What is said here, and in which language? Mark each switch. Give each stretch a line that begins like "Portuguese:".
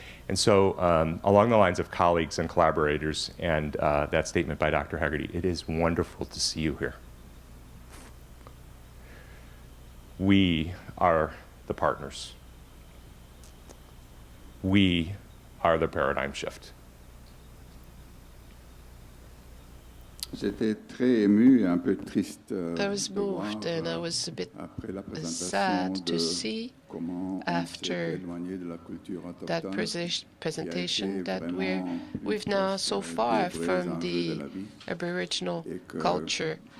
English: And so along the lines of colleagues and collaborators and that statement by Dr. Haggerty, it is wonderful to see you here. We are the partners. We are the paradigm shift.
French: J'étais très ému et un peu triste
English: I was moved and I was a bit sad to see after that presentation that we've now so far from the Aboriginal culture.